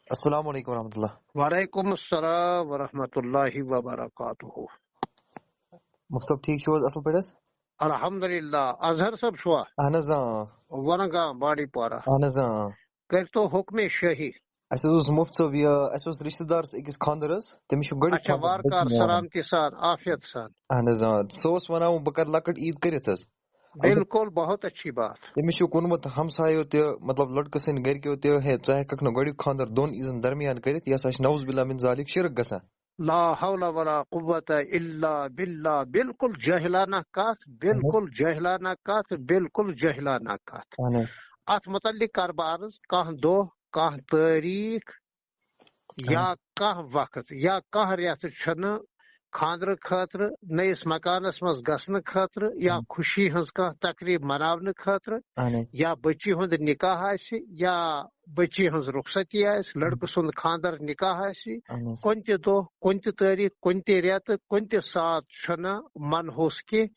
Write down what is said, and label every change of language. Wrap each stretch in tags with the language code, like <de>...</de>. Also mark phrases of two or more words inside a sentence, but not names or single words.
<ar>السلام علیکم ورحمۃ اللہ. وعلیکم السلام ورحمۃ اللہ وبرکاتہ.</ar> <ks>مفتی صاحب ٹھیک چھو حظ اصل پٲٹھۍ حظ؟ الحمدللہ. اظہر صاحب چھوا اہن حظ ونگام بانڈی پورہ اہن حظ کرتو حکم شاہی. اَسہِ حظ اوس مفتی صٲب اَسہِ اوس رِشتہٕ دارس أکِس خانٛدر حظ، تٔمِس چھُ گۄڈنیُک اچھا وارکار سلامتی سان عافیت سان. اہن حظ سُہ اوس ونان بہٕ کرٕ لۄکٕٹ عیٖد کٔرِتھ حظ.</ks> <ur>بالکل بہت اچھی بات.</ur> <ks>تٔمِس چھُکھ ووٚنمُت ہمسایو تہِ مطلب لڑکہٕ سٕنٛدۍ گرِکیو تہِ ہے ژٕ ہٮ۪ککھ نہٕ گۄڈنیُک خانٛدر دۄن عیٖزن درمیان کٔرِتھ، یہِ ہسا چھُ</ks> <ar>نعوذ باللہ من ذالک</ar> <ks>شرک گژھان.</ks> <ar>لا حول ولا قوت الا باللہ.</ar> <ks>بالکل جاہلانہ کتھ، بالکل جاہلانہ کتھ، بالکل جاہلانہ کتھ. ات متعلق کر بہٕ عرض کانٛہہ دۄہ کانٛہہ تٲریٖخ یا کانٛہہ وقت یا کانٛہہ رٮ۪تھ چھُنہٕ خاندرٕ خٲطرٕ نٔیِس مکانس منٛز گژھنہٕ خٲطرٕ یا خوشی ہٕنٛز کانٛہہ تقریٖب مناونہٕ خٲطرٕ یا بچی ہُنٛد نکاح آسہِ یا بچی ہٕنٛز رخصتی آسہِ، لڑکہٕ سُنٛد خاندر نکاح آسہِ، کُنہِ تہِ دۄہ کُنہِ تہِ تٲریٖخ کُنہِ تہِ رٮ۪تہٕ کُنہِ تہِ ساتہٕ چھُنہٕ منحوس کینٛہہ.</ks>